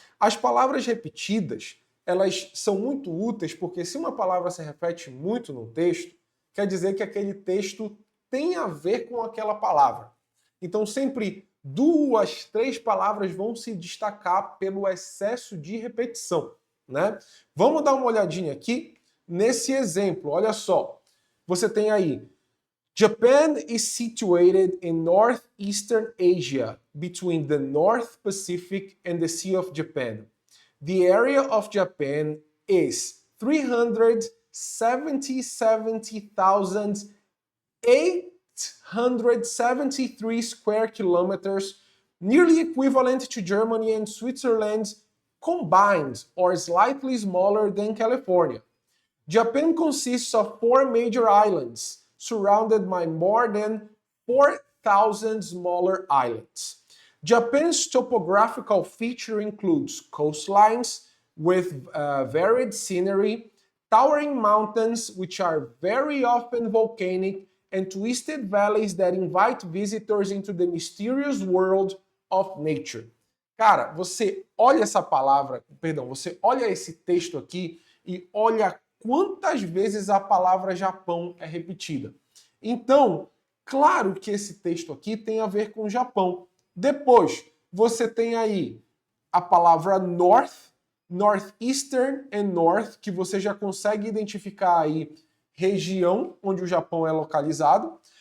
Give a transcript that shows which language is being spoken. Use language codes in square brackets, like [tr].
[pt] As palavras repetidas, elas são muito úteis porque se uma palavra se repete muito no texto, quer dizer que aquele texto tem a ver com aquela palavra. Então sempre 2, 3 palavras vão se destacar pelo excesso de repetição, né? Vamos dar uma olhadinha aqui nesse exemplo. Olha só, você tem aí [en] Japan is situated in northeastern Asia, between the North Pacific and the Sea of Japan. The area of Japan is 370,873 square kilometers, nearly equivalent to Germany and Switzerland combined, or slightly smaller than California. Japan consists of 4 major islands, surrounded by more than 4,000 smaller islands. Japan's topographical feature includes coastlines with varied scenery, towering mountains which are very often volcanic, and twisted valleys that invite visitors into the mysterious world of nature. [pt] Cara, você olha essa palavra, perdão, você olha esse texto aqui e olha quantas vezes a palavra Japão é repetida. Então, claro que esse texto aqui tem a ver com o Japão. Depois, você tem aí a palavra North, Northeastern and North, que você já consegue identificar aí região onde o Japão é localizado.